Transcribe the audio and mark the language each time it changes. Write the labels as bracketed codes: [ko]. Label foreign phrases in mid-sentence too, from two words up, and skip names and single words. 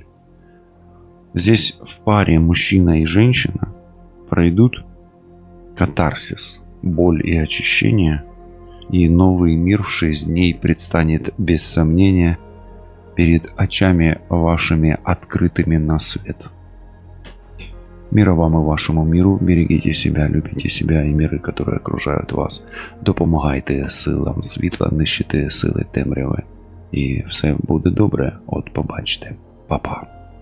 [ru] Здесь в паре мужчина и женщина пройдут катарсис, боль и очищение, и новый мир в 6 дней предстанет без сомнения перед очами вашими открытыми на свет. Мира вам и вашому миру. Берегите себя, любите себя [uk] і міри, які окружають вас. Допомагайте силам світла нищити сили темряви. І все буде добре. От побачите. Па-па.